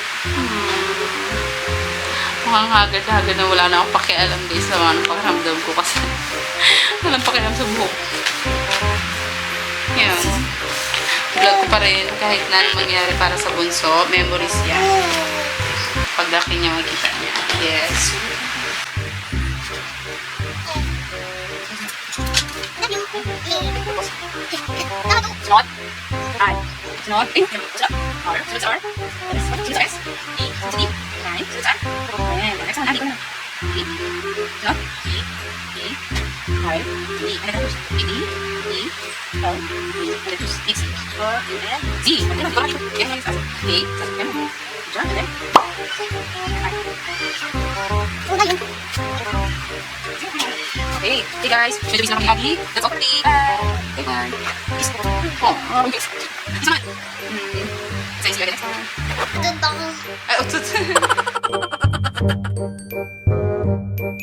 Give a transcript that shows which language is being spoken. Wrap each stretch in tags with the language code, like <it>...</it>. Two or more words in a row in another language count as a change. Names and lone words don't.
<tl>Mukhang hagad-hagad na wala na akong pakialam guys sa mga pakiramdam ko kasi walang pakialam sa buhok. Yan. Vlog ko pa rin kahit na anong mangyari para sa bunso. Memories yan. Paglaki niya makikita niya.</tl> <en>Yes. It's not I. It's not pink. It's not R. So it's R. It's S. E. It's D. 9. So it's R. And the next one, D. It's not E. E. I. E. And then there's E. D. E. L. E. And then there's X. And Z. And then there's D. And then and then hey guys, show the business happy. That's all for me. Bye bye. Oh, okay.</en> <tl>Isa man.</tl> <en>Say see you next time.</en> <tl>Ito ako. Ay, utut.</tl>